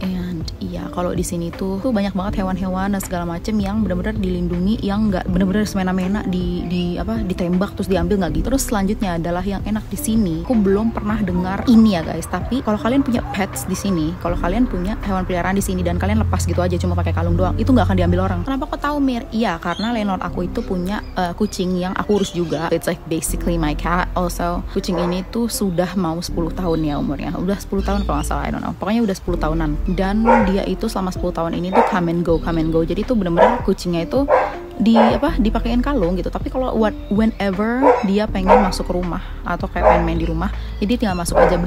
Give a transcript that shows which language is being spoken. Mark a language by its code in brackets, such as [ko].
[id] And iya, kalau di sini tuh banyak banget hewan-hewan dan segala macem yang benar-benar dilindungi, yang nggak benar-benar semena-mena ditembak terus diambil, nggak gitu. Terus selanjutnya adalah yang enak di sini, aku belum pernah dengar ini ya guys, tapi kalau kalian punya pets di sini, kalau kalian punya hewan peliharaan di sini dan kalian lepas gitu aja cuma pakai kalung doang, itu nggak akan diambil orang. Kenapa kok tahu, Mir? Iya, karena landlord aku itu punya kucing yang aku urus juga. [en] It's like basically my cat also. [id] Kucing ini tuh sudah mau 10 tahun ya umurnya. Udah 10 tahun kalau nggak salah, [en] I don't know. [id] Pokoknya udah 10 tahunan. Dan dia itu selama 10 tahun ini tuh [en] come and go. [id] Jadi tuh bener-bener kucingnya itu dipakein kalung gitu. Tapi kalau whenever dia pengen masuk ke rumah atau kayak pengen main di rumah, jadi tinggal masuk aja.